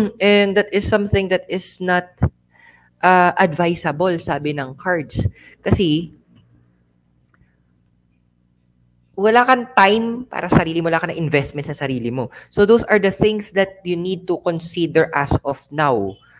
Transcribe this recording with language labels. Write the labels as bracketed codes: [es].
[en] And that is something that is not advisable, [tl] sabi ng cards. Kasi, wala kang time para sa sarili mo, wala kang investment sa sarili mo. [en] So, those are the things that you need to consider as of now.